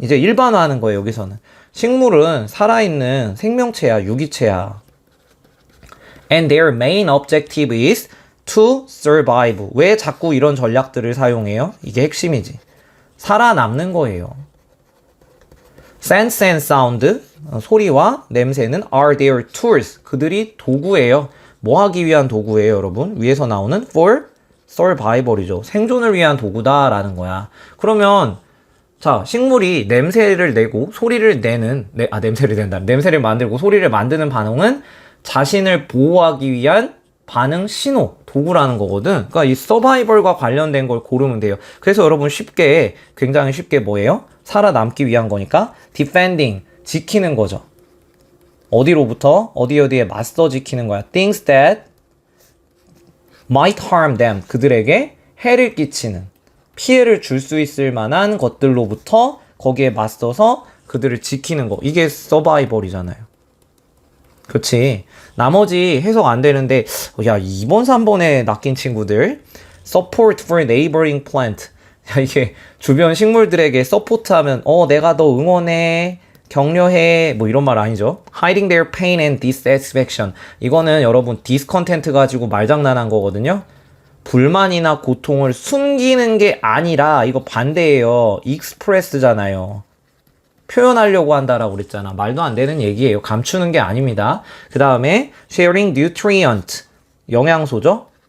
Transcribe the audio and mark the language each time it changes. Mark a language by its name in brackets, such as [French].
[Korean] 이제 일반화하는 거예요, 여기서는. 식물은 살아있는 생명체야, 유기체야. [English] And their main objective is to survive. [Korean] 왜 자꾸 이런 전략들을 사용해요? 이게 핵심이지. 살아남는 거예요. [English] Sense and sound, [Korean] 소리와 냄새는 [English] are their tools. [Korean] 그들이 도구예요. 뭐 하기 위한 도구예요, 여러분? 위에서 나오는 [English] for survival [Korean] 이죠. 생존을 위한 도구다라는 거야. 그러면 자, 식물이 냄새를 내고 소리를 내는 냄새를 낸다. 냄새를 만들고 소리를 만드는 반응은 자신을 보호하기 위한 반응 신호, 도구라는 거거든. 그러니까 이 서바이벌과 관련된 걸 고르면 돼요. 그래서 여러분 굉장히 쉽게 뭐예요? 살아남기 위한 거니까 defending, 지키는 거죠. 어디로부터? 어디에 맞서 지키는 거야. [English] Things that might harm them. [Korean] 그들에게 해를 끼치는, 피해를 줄 수 있을 만한 것들로부터 거기에 맞서서 그들을 지키는 거. 이게 서바이벌이잖아요. 그렇지. 나머지 해석 안 되는데 야 2번 3번에 낚인 친구들 [English] support for neighboring plant. [Korean] 야 이게 주변 식물들에게 서포트하면 내가 너 응원해 격려해 뭐 이런 말 아니죠. [English] hiding their pain and dissatisfaction. [Korean] 이거는 여러분 discontent 가지고 말장난한 거거든요. 불만이나 고통을 숨기는 게 아니라 이거 반대예요. express잖아요. 표현하려고 한다라고 그랬잖아. 말도 안 되는 얘기예요. 감추는 게 아닙니다. 그 다음에 [English] sharing nutrient, [Korean] 영양소죠.